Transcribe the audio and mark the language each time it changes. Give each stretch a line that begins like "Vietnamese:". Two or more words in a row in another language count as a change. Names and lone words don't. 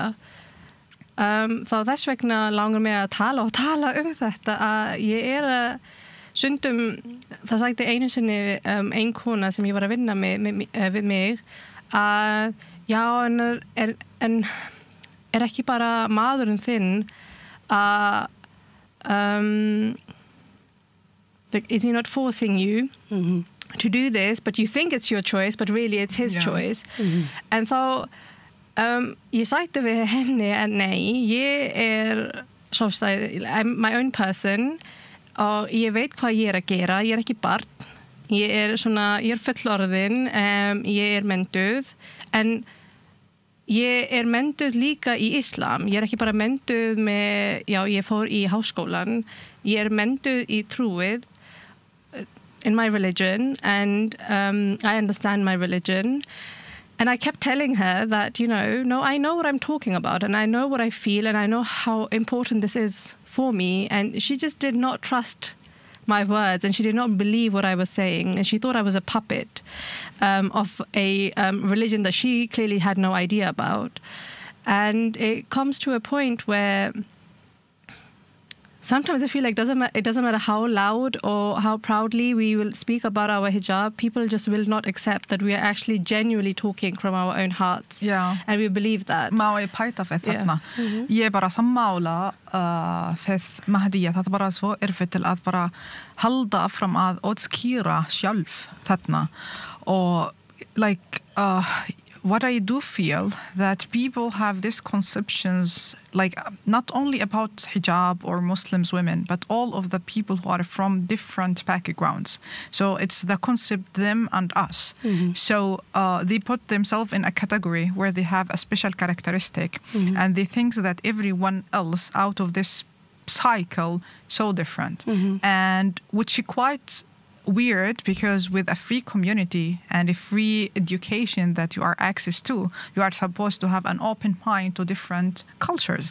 Icelandic: Þá þess vegna langar mig að tala þetta að ég að stundum, það sagði einu sinni ein kona sem ég var að vinna við mig að já, en ekki bara maðurinn þinn að
English: is he not forcing you to do this, but you think it's your choice, but really it's his choice.
Icelandic: En þá ég sagði við henni að nei, ég sjálfstæð,
English: I'm my own person
Icelandic: og ég veit hvað ég að gera, ég ekki barn, ég fullorðin, ég mentuð, en ég mentuð líka í Islam, ég ekki bara mentuð með, já, ég fór í háskólan, ég mentuð í trúið,
English: in my religion, and I understand my religion. And I kept telling her that, no, I know what I'm talking about, and I know what I feel, and I know how important this is for me. And she just did not trust my words, and she did not believe what I was saying, and she thought I was a puppet of a religion that she clearly had no idea about. And it comes to a point where sometimes I feel like it doesn't matter how loud or how proudly we will speak about our hijab, people just will not accept that we are actually genuinely talking from our own hearts. Yeah. And we believe that.
Icelandic: Má ég pæta fyrir þarna. Ég bara sammála fyrir Mahdiya, það bara svo erfitt til að bara halda fram að útskýra sjálf þarna.
English: Og like what I do feel that people have these conceptions, like not only about hijab or Muslims women, but all of the people who are from different backgrounds. So it's the concept them and us. So they put themselves in a category where they have a special characteristic, and they think that everyone else out of this cycle so different, and which is quite weird, because with a free community and a free education that you are access to, you are supposed to have an open mind to different cultures.